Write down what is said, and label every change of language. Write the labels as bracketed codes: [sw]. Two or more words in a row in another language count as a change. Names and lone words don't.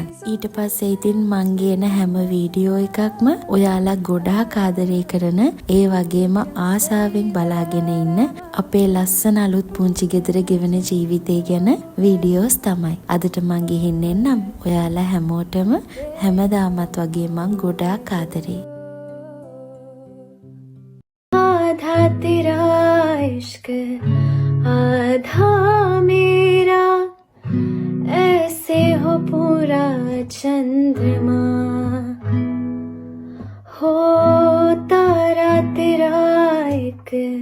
[si] ඊට පස්සේ ඉතින් මං ගේන හැම වීඩියෝ එකක්ම ඔයාලා ගොඩාක් ආදරය කරන ඒ වගේම ආසාවෙන් බලාගෙන ඉන්න අපේ ලස්සන අලුත් පුංචි ගෙදර ගෙවන ජීවිතය ගැන වීඩියෝස් තමයි. අදට මං ගිහින් එන්නම්. ඔයාලා හැමෝටම හැමදාමත් වගේ මං ගොඩාක් ආදරේ. [hi] आधा तेरा इश्क आधा मेरा ऐसे हो पूरा चंद्रमा हो तारा तेरा एक